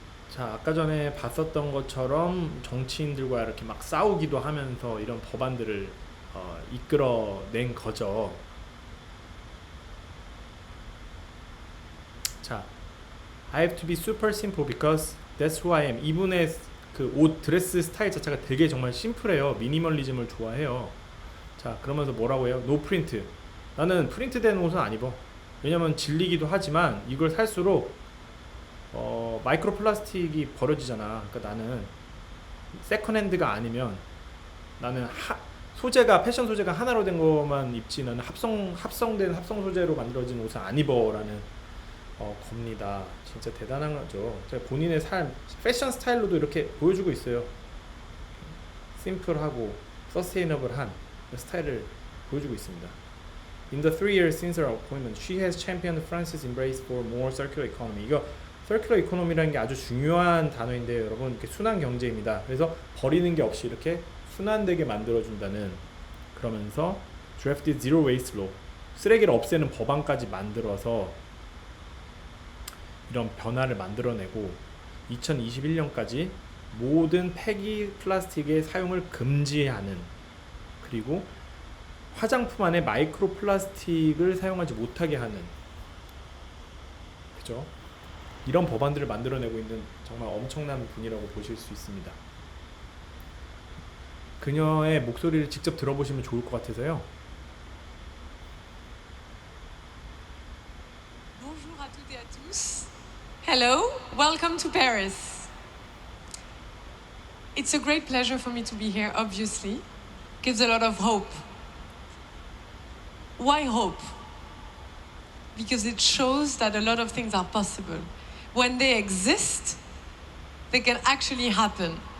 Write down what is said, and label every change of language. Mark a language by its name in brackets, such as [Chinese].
[Korean] 자, 아까 전에 봤었던 것처럼 정치인들과 이렇게 막 싸우기도 하면서 이런 법안들을 이끌어낸 거죠. [English] 자, I have to be super simple because that's who I am. [Korean] 이분의 그 옷, 드레스 스타일 자체가 되게 정말 심플해요. 미니멀리즘을 좋아해요. 자, 그러면서 뭐라고 해요? [English] No print. [Korean] 나는 프린트된 옷은 안 입어. 왜냐면 질리기도 하지만 이걸 살수록 마이크로 플라스틱이 버려지잖아. 그러니까 나는 세컨핸드가 아니면 나는 소재가 패션 소재가 하나로 된 것만 입지, 나는 합성 소재로 만들어진 옷을 안 입어라는 겁니다. 진짜 대단한 거죠. 본인의 삶, 패션 스타일로도 이렇게 보여주고 있어요. 심플하고 서스테이너블한 스타일을 보여주고 있습니다. [English] In the 3 years since her appointment, she has championed France's embrace for more circular economy. [Korean] 이거 서큘러 이코노미라는 게 아주 중요한 단어인데 여러분, 이렇게 순환 경제입니다. 그래서 버리는 게 없이 이렇게 순환되게 만들어준다는, 그러면서 [English] drafted zero waste law, [Korean] 쓰레기를 없애는 법안까지 만들어서 이런 변화를 만들어내고 2021년까지 모든 폐기 플라스틱의 사용을 금지하는, 그리고 화장품 안에 마이크로 플라스틱을 사용하지 못하게 하는 그죠? 이런 법안들을 만들어내고 있는 정말 엄청난 분이라고 보실 수 있습니다. 그녀의 목소리를 직접 들어보시면 좋을 것 같아서요. [French] Bonjour à toutes et à tous. [English] Hello, welcome to Paris. It's a great pleasure for me to be here, obviously. Gives a lot of hope. Why hope? Because it shows that a lot of things are possible. When they exist, they can actually happen.